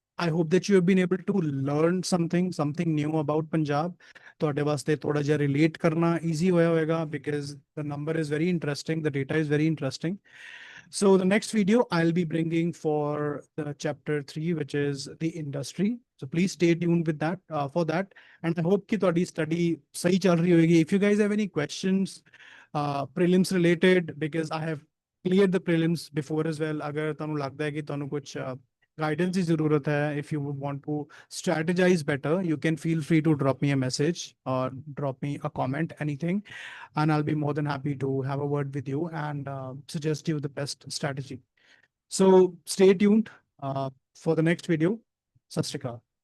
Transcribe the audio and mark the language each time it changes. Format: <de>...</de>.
<en>I hope that you have been able to learn something new about Punjab.</en> <pa>ਤੁਹਾਡੇ ਵਾਸਤੇ ਥੋੜਾ ਜਿਹਾ relate ਕਰਨਾ easy ਹੋਇਆ ਹੋਵੇਗਾ</pa> <en>because the number is very interesting, the data is very interesting. So the next video I'll be bringing for the chapter 3, which is the industry. So please stay tuned with that for that. And I hope</en> <hi>कि</hi> <pa>ਤੁਹਾਡੀ</pa> <hi>study सही चल रही होगी.</hi> <en>If you guys have any questions, prelims related, because I have cleared the prelims before as well.</en> <hi>अगर</hi> <pa>ਤੁਹਾਨੂੰ ਲੱਗਦਾ ਹੈ ਕਿ ਤੁਹਾਨੂੰ ਕੁਝ guidance is ਜ਼ਰੂਰਤ ਹੈ,</pa> <en>if you would want to strategize better, you can feel free to drop me a message or drop me a comment, anything, and I'll be more than happy to have a word with you and suggest you the best strategy. So stay tuned for the next video.</en> <pa>Sat Shri Akal.</pa>